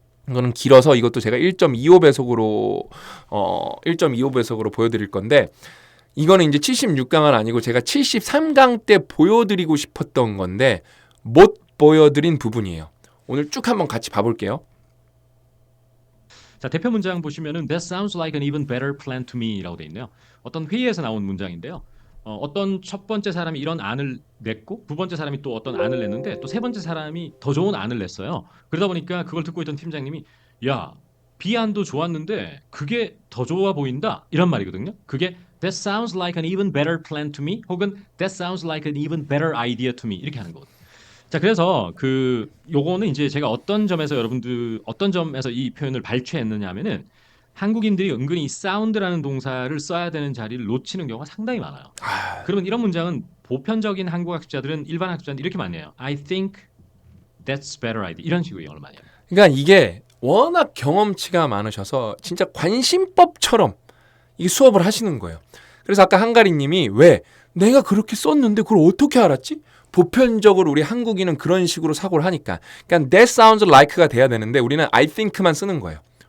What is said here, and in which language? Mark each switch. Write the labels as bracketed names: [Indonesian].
[Korean] 이거는 길어서 이것도 제가 1.25배속으로 보여드릴 건데, 이거는 이제 76강은 아니고 제가 73강 때 보여드리고 싶었던 건데 못 보여드린 부분이에요. 오늘 쭉 한번 같이 봐볼게요. 자, 대표 문장 보시면은 [English] That sounds like an even better plan to me라고 [Korean] 돼 있네요. 어떤 회의에서 나온 문장인데요. 어떤 첫 번째 사람이 이런 안을 냈고 두 번째 사람이 또 어떤 안을 냈는데 또 세 번째 사람이 더 좋은 안을 냈어요. 그러다 보니까 그걸 듣고 있던 팀장님이 야, B 안도 좋았는데 그게 더 좋아 보인다 이런 말이거든요. 그게 [English] That sounds like an even better plan to me 혹은 That sounds like an even better idea to me [Korean] 이렇게 하는 거거든요. 자, 그래서 요거는 이제 제가 어떤 점에서 이 표현을 발췌했느냐면은 한국인들이 은근히 이 사운드라는 동사를 써야 되는 자리를 놓치는 경우가 상당히 많아요. 그러면 이런 문장은 보편적인 한국 학습자들은 일반 학습자들은 이렇게 많이 해요. [English] I think that's better idea. [Korean] 이런 식으로 영어를 많이 해요. 그러니까 이게 워낙 경험치가 많으셔서 진짜 관심법처럼 이 수업을 하시는 거예요. 그래서 아까 한가리님이 왜 내가 그렇게 썼는데 그걸 어떻게 알았지? 보편적으로 우리 한국인은 그런 식으로 사고를 하니까. 그러니까 [English] that sounds like [Korean] 가 돼야 되는데 우리는 I think만 쓰는 거예요.